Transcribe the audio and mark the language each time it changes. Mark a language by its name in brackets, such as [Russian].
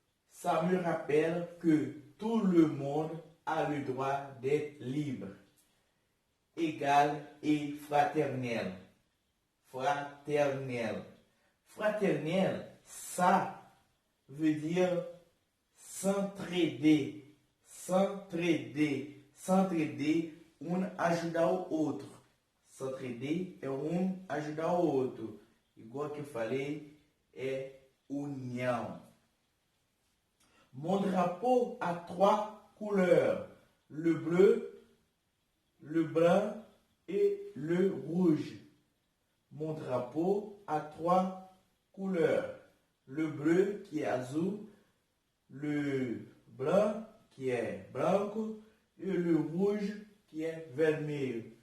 [French] Ça me rappelle que tout le monde a le droit d'être libre, égal et fraternel. Fraternel. Fraternel, ça veut dire s'entraider. S'entraider. [Portuguese] S'entraider, ajudar o outro. S'entraider é ajudar o outro. Igual que eu falei, é união. [French] Mon drapeau a 3 couleurs, le bleu, le brun et le rouge. Mon drapeau a 3 couleurs, le bleu qui est azul, le brun qui est blanc et le rouge qui est vermelho.